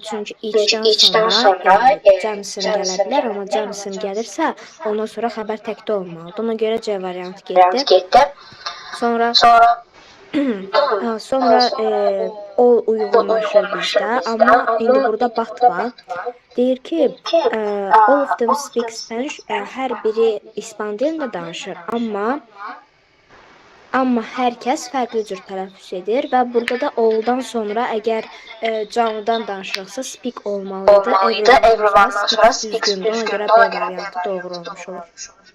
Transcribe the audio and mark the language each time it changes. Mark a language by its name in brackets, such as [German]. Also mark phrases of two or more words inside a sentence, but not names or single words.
[Azerbaijani] Çünki eachdən sonra cəmsim gələ bilər, amma cəmsim gəlirsə, ondan sonra xəbər təkdə olmalıdır. Ona görə C variantı getdi. Sonra o uyğunlaşır bizdə, amma indi burada but var. Deyir ki, [English] all of them speak Spanish, [Azerbaijani] hər biri İspan dilində danışır, amma hər kəs fərqli cür tələffüz edir və burada da all'dan sonra əgər canlıdan danışırıqsa speak olmalıdır, everyone'dan sonra speak düzgündür, ona görə B variantı doğru olmuş olur.